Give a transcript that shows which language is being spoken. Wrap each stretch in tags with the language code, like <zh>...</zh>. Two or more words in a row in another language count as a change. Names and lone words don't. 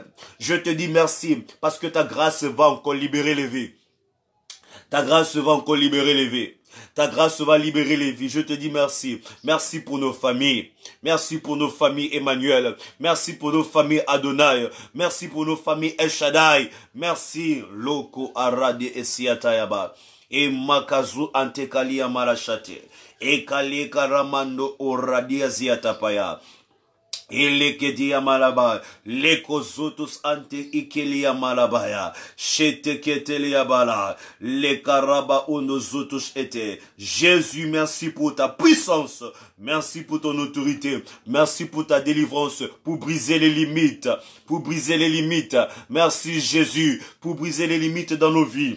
<fr>Je te dis merci parce que ta grâce va encore libérer les vies. Ta grâce va encore libérer les vies. Ta grâce va libérer les vies. Je te dis merci. Merci pour nos familles. Merci pour nos familles Emmanuel. Merci pour nos familles Adonai. Merci pour nos familles El Shaddai. Merci Loko Arade Esiatayaba. Et Makazu Antekali Amarashate. Et Kali Karamando Oradia Ziatapaya. Elekedia malaba, lekozotus ante ikelia malabaya, shete ketelia bala, le karaba onozotus ete. Jésus, merci pour ta puissance, merci pour ton autorité, merci pour ta délivrance, pour briser les limites, Merci Jésus, pour briser les limites dans nos vies.</fr>